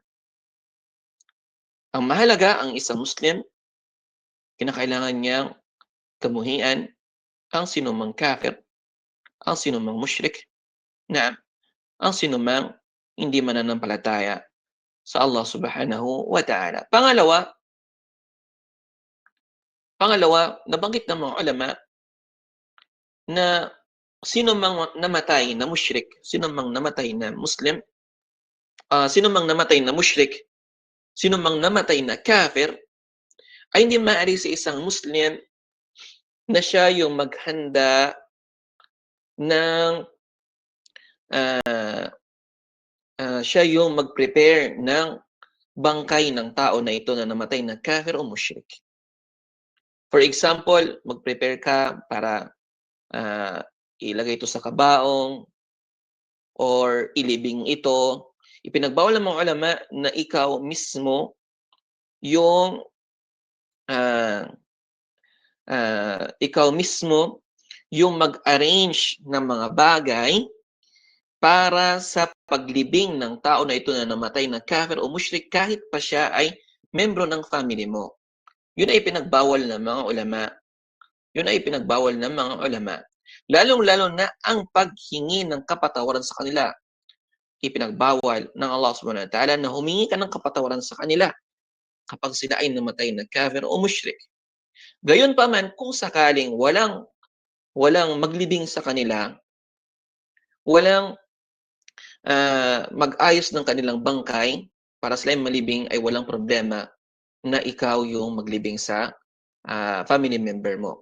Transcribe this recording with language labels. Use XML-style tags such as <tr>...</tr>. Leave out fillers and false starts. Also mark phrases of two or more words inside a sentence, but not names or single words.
<tl>Ang mahalaga, ang isang Muslim, kinakailangan niyang kamuhian ang sinumang kafir, ang sinumang mushrik, na ang sinumang hindi mananampalataya sa Allah</tl> <ar>subhanahu wa ta'ala.</ar> <tl>Pangalawa, nabanggit ng mga ulama na sino mang namatay na mushrik, sino mang namatay na Muslim, sino mang namatay na mushrik, sino mang namatay na kafir, ay hindi maaari sa isang Muslim na siya yung maghanda ng siya yung mag-prepare ng bangkay ng tao na ito na namatay na kafir o mushrik.</tl> <en>For example,</en> <tl>mag-prepare ka para ilagay ito sa kabaong or ilibing ito. Ipinagbawal ng mga ulama na ikaw mismo yung mag-arrange ng mga bagay para sa paglibing ng tao na ito na namatay na kafir o mushrik kahit pa siya ay membro ng family mo. Yun ay pinagbawal ng mga ulama. Lalong-lalo na ang paghingi ng kapatawaran sa kanila. Ipinagbawal ng Allah</tl> <ar>subhanahu wa ta'ala</ar> <tl>na humingi ka ng kapatawaran sa kanila kapag sila ay namatay na kafir o mushrik. Gayon pa man, kung sakaling walang maglibing sa kanila, walang mag-ayos ng kanilang bangkay para sila malibing, ay walang problema na ikaw yung maglibing sa</tl> <en>family member</en> <tl>mo.</tl>